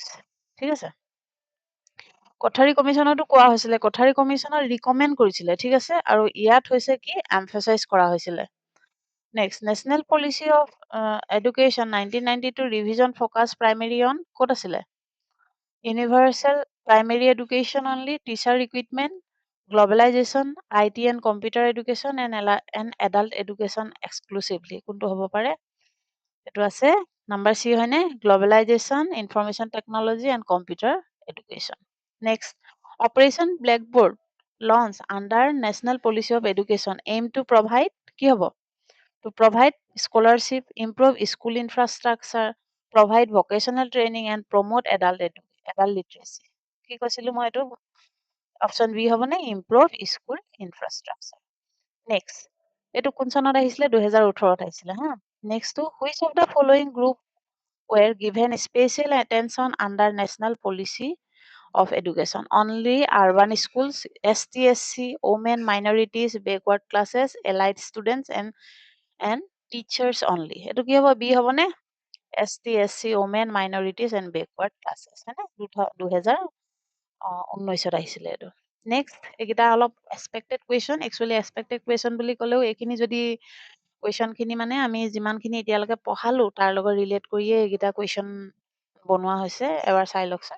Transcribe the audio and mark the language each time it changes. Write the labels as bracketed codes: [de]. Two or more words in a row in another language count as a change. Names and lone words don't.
[as] ঠিক আছে, কোঠাৰী কমিশ্যনতো কোৱা হৈছিলে, কোঠাৰী কমিশ্যনত ৰিকমেণ্ড কৰিছিলে। ঠিক আছে, আৰু ইয়াত হৈছে কি? [en] emphasize [as] হৈছিলে। [en] Next, National Policy of Education 1992 revision focus primary on, [as] ক'ত আছিলে? [en] ইউনিভাৰ্চেল primary education only, teacher equipment, globalization, IT and computer education, and adult education exclusively. [as] কোনটো হ'ব পাৰে? এইটো আছে [en] number C [as] হয়নে? [en] Globalization, information technology and computer education. Next, Operation Blackboard launch under National Policy of Education aim to provide [as] কি হ'ব? [en] To provide scholarship, improve school infrastructure, provide vocational training and promote adult literacy. [as] কি কৈছিলো মই এইটো? [en] option B [as] হ'ব নে? [en] improve school infrastructure. [as] নেক্সট, এইটো কোন চনত আহিছিলে? 2018 আহিছিলে হা। নেক্সটটো, [en] Which of the following group were given special attention under national policy of education? Only urban schools, ST/SC, women, minorities, backward classes, allied students, and teachers only. [as] এইটো কি হ'ব? বি হ'ব নে? ST/SC, [en] women, minorities, and backward classes হয়নে? [as] 2019 আহিছিলে এইটো। নেক্সট, এইকেইটা অলপ [en] expected question. actually expected question [as] বুলি ক'লেও এইখিনি যদি কুৱেশ্যনখিনি মানে আমি যিমানখিনি এতিয়ালৈকে পঢ়ালো তাৰ লগত ৰিলেট কৰিয়ে এইকেইটা কুৱেশ্যন বনোৱা হৈছে। এবাৰ চাই লওকচোন।